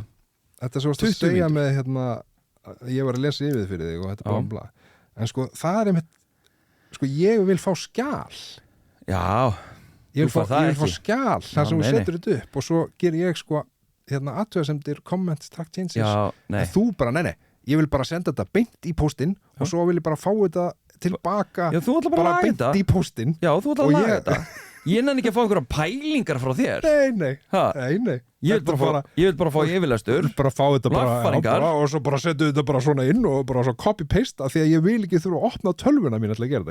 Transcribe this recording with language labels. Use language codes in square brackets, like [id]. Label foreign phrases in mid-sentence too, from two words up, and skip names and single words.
[is] Þetta sem þú varst að segja með ég var að lesa yfir fyrir þig og þetta bla bla. En sko, það er sko, ég vil fá skjal. Já. Ég vil fá skjal þar sem þú setur þetta upp og svo ger ég sko athugasemdir, [en] comments, track changes. [is] En þú bara, nei, ég vil bara senda þetta beint í póstinn og svo vil ég bara fá þetta tilbaka bara beint í póstinn. Já, þú ætlar að laga þetta. Ég nenni ekki að fá einhverja pælingar frá þér. Nei. Ég vil bara fá yfirlestur, bara fá þetta bara og svo bara setja þetta bara svona inn og bara svo copy-paste af því að ég vil ekki þurfa að opna tölvuna mín til að gera þetta.